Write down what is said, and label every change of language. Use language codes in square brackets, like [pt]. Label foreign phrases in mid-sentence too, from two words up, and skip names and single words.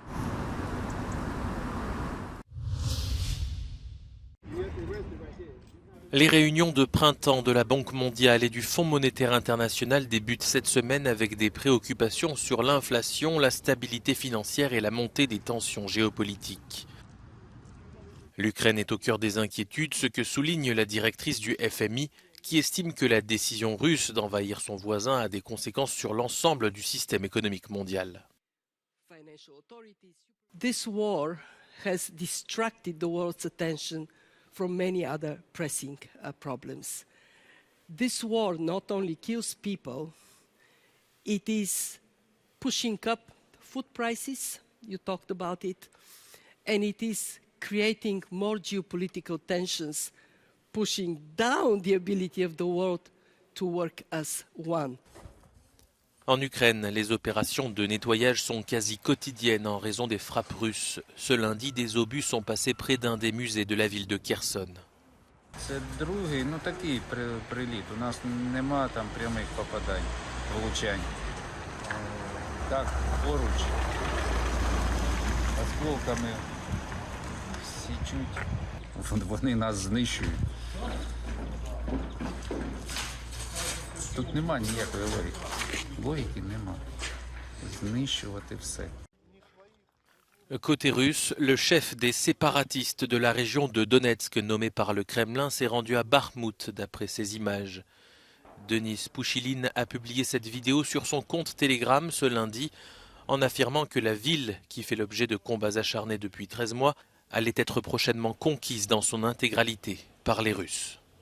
[fr] Les réunions de printemps de la Banque mondiale et du Fonds monétaire international débutent cette semaine avec des préoccupations sur l'inflation, la stabilité financière et la montée des tensions géopolitiques. L'Ukraine est au cœur des inquiétudes, ce que souligne la directrice du FMI, qui estime que la décision russe d'envahir son voisin a des conséquences sur l'ensemble du système économique mondial. [en] This war has distracted the world's attention from many other pressing problems. This war not only kills people, it is pushing up food prices, you talked about it, and it is creating more geopolitical tensions, pushing down the ability of the world to work as one. [fr] En Ukraine, les opérations de nettoyage sont quasi quotidiennes en raison des frappes russes. Ce lundi, des obus sont passés près d'un des musées de la ville de Kherson. [uk] Це другий, такий приліт. У нас нема там прямих попадань, влучань. Так, поруч, осколками січуть. Вони нас знищують. Тут нема ніякої логіки. Логіки нема. Знищувати все. [fr] Côté russe, le chef des séparatistes de la région de Donetsk nommé par le Kremlin s'est rendu à Bakhmout d'après ces images. Denis Pouchiline a publié cette vidéo sur son compte Telegram ce lundi en affirmant que la ville, qui fait l'objet de combats acharnés depuis 13 mois, allait être prochainement conquise dans son intégralité par les Russes.